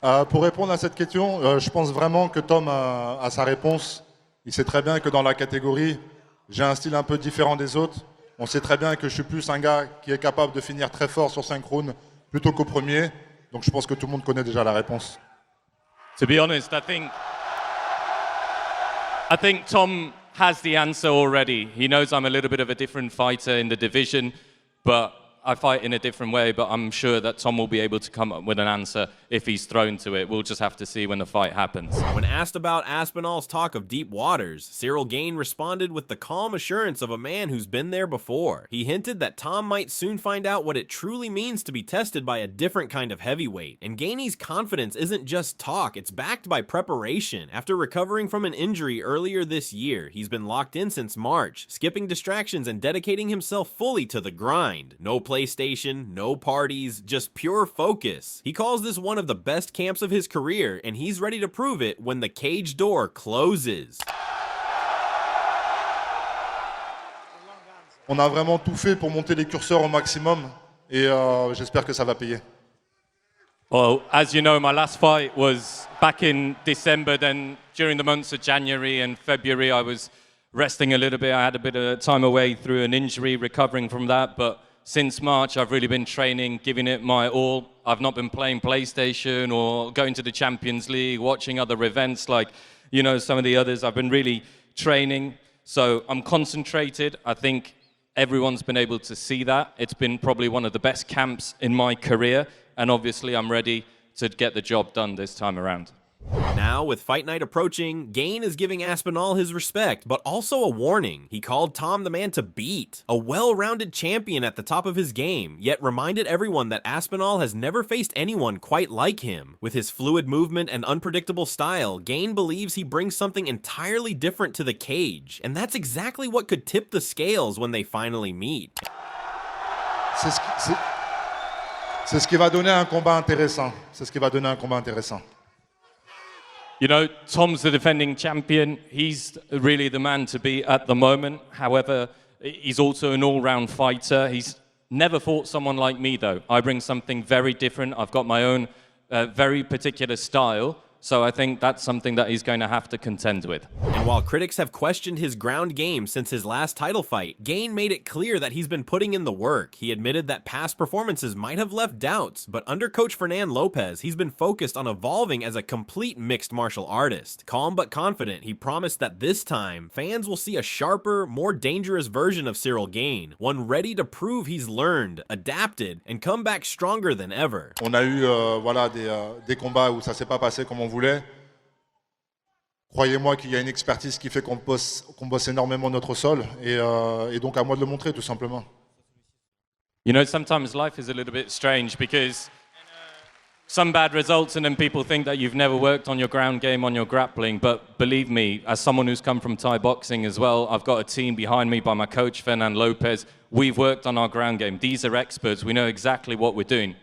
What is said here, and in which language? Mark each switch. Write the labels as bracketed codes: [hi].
[fr] Pour répondre à cette question, je pense vraiment que Tom a sa réponse. Il sait très bien que dans la catégorie, j'ai un style un peu différent des autres. On sait très bien que je suis plus un gars qui est capable de finir très fort sur 5 rounds plutôt qu'au premier. Donc je pense que tout le monde connaît déjà la réponse. [en] To be honest, I think Tom has the answer already. He knows I'm a little bit of a different fighter in the division, but I fight in a different way, but I'm sure that Tom will be able to come up with an answer if he's thrown to it. We'll just have to see when the fight happens. When asked about Aspinall's talk of deep waters, Ciryl Gane responded with the calm assurance of a man who's been there before. He hinted that Tom might soon find out what it truly means to be tested by a different kind of heavyweight. And Gane's confidence isn't just talk, it's backed by preparation. After recovering from an injury earlier this year, he's been locked in since March, skipping distractions and dedicating himself fully to the grind. No PlayStation, no parties, just pure focus. He calls this one of the best camps of his career, and he's ready to prove it when the cage door closes. [fr] On a vraiment tout fait pour monter les curseurs au maximum et j'espère que ça va payer. [en] Well, as you know, my last fight was back in December. Then during the months of January and February, I was resting a little bit. I had a bit of time away through an injury, recovering from that, but since March, I've really been training, giving it my all. I've not been playing PlayStation or going to the Champions League, watching other events like, you know, some of the others. I've been really training. So I'm concentrated. I think everyone's been able to see that. It's been probably one of the best camps in my career. And obviously, I'm ready to get the job done this time around. Now, with fight night approaching, Gane is giving Aspinall his respect, but also a warning. He called Tom the man to beat, a well-rounded champion at the top of his game, yet reminded everyone that Aspinall has never faced anyone quite like him. With his fluid movement and unpredictable style, Gane believes he brings something entirely different to the cage, and that's exactly what could tip the scales when they finally meet. [fr] C'est ce qui va donner un combat intéressant. C'est ce qui va donner un combat intéressant. [en] You know, Tom's the defending champion. He's really the man to beat at the moment. However, he's also an all-round fighter. He's never fought someone like me, though. I bring something very different. I've got my own very particular style. So I think that's something that he's going to have to contend with. And while critics have questioned his ground game since his last title fight, Gane made it clear that he's been putting in the work. He admitted that past performances might have left doubts, but under coach Fernand Lopez, he's been focused on evolving as a complete mixed martial artist. Calm but confident, he promised that this time, fans will see a sharper, more dangerous version of Ciryl Gane, one ready to prove he's learned, adapted, and come back stronger than ever. [fr] On a eu voilà, des combats où ça s'est pas passé comme on voulait. Croyez-moi qu'il y a une expertise qui fait qu'on bosse énormément notre sol et donc à moi de le montrer tout simplement. [en] You know, sometimes life is a little bit strange because some bad results and then people think that you've never worked on your ground game, on your grappling. But believe me, as someone who's come from Thai boxing as well, I've got a team behind me by my coach, Fernand Lopez. We've worked on our ground game. These are experts. We know exactly what we're doing.